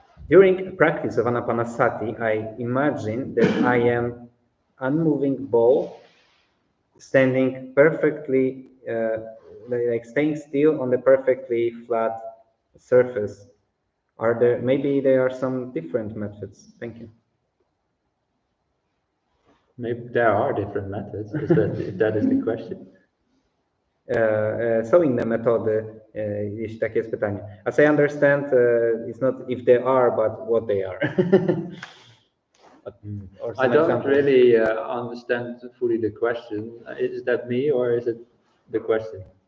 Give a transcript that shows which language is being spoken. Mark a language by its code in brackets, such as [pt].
[en] During practice of anapanasati, I imagine that I am unmoving ball standing perfectly, like staying still on the perfectly flat surface. Maybe there are some different methods? Thank you. Maybe there are different methods, if that is the question. [pl] Są inne metody, jeśli takie jest pytanie. [en] As I understand, it's not if there are, but what they are. I don't really understand fully the question. Is that me or is it the question?